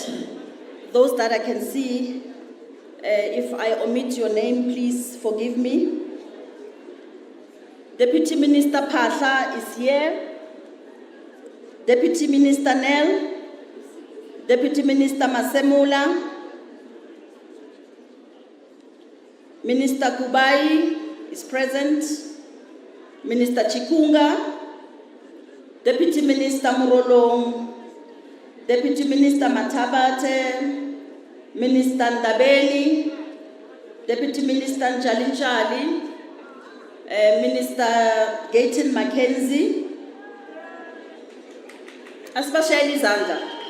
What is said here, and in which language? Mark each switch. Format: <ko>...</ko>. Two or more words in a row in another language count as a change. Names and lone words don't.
<en>Those that I can see, if I omit your name, please forgive me. Deputy Minister Pasha is here. Deputy Minister Nel, Deputy Minister Masemula, Minister Kubai is present. Minister Chikunga, Deputy Minister Murolong, Deputy Minister Matabate, Minister Ndabeli, Deputy Minister Njalinjali, Minister Gayton Mackenzie, Asbasheli Zanda.</en>